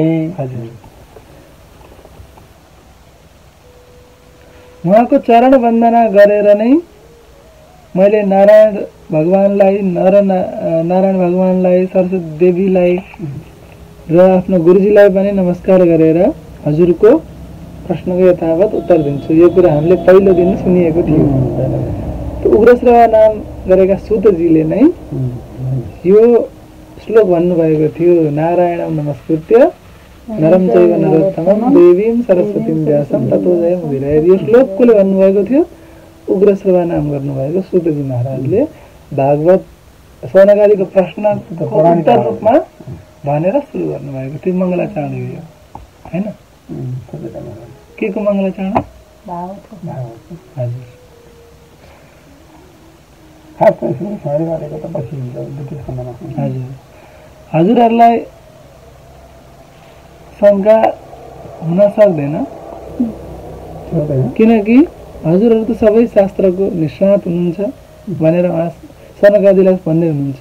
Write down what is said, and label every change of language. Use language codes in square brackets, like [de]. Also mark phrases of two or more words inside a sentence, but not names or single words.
[ne] हजुर, उहाँको चरण वन्दना गरेर नै मैले नारायण भगवानलाई, नारायण भगवानलाई, सरस्वती देवीलाई र आफ्नो गुरुजीलाई पनि नमस्कार गरेर हजुरको प्रश्नको यथावत उत्तर दिन्छु। यो कुरा हामीले पहिलो दिन सुनिएको थियो। उग्रश्रवा नाम गरेका सुतजीले नै यो श्लोक भन्नुभएको थियो, [sa] नारायणं नमस्कृत्य नरं चैव नरोत्तमं देवीं सरस्वतीं व्यासं ततो जयमुदीरयेत्। [ne] यो श्लोक कसले भन्नुभएको थियो? उग्रश्रवा नाम गर्नुभएको सुतजी महाराजले भागवत सौनकादिको प्रश्नको उत्तर रूपमा भनेर सुरु गर्नुभएको थियो। मङ्गलाचरण यो हैन, के को मङ्गलाचरण? हजुर, हजुरहरूलाई शङ्का हुन सक्दैन, किनकि हजुरहरू त सबै शास्त्रको निष्णात हुनुहुन्छ भनेर उहाँ सनकादिलाई भन्दै हुनुहुन्छ।